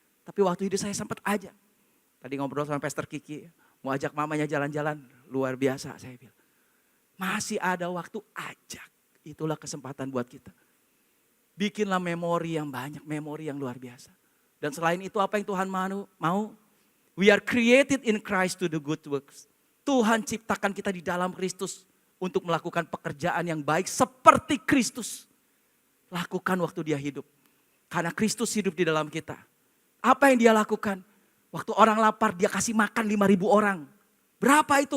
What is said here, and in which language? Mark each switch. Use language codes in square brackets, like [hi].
[id] Tapi waktu itu saya sempat ajak. Tadi ngobrol sama Pastor Kiki, mau ajak mamanya jalan-jalan, luar biasa saya bilang. Masih ada waktu ajak, itulah kesempatan buat kita. Bikinlah memori yang banyak, memori yang luar biasa. Dan selain itu apa yang Tuhan mau? [en] We are created in Christ to do good works. [id] Tuhan ciptakan kita di dalam Kristus untuk melakukan pekerjaan yang baik seperti Kristus lakukan waktu dia hidup. Karena Kristus hidup di dalam kita. Apa yang dia lakukan? Waktu orang lapar dia kasih makan 5.000 orang. Berapa itu?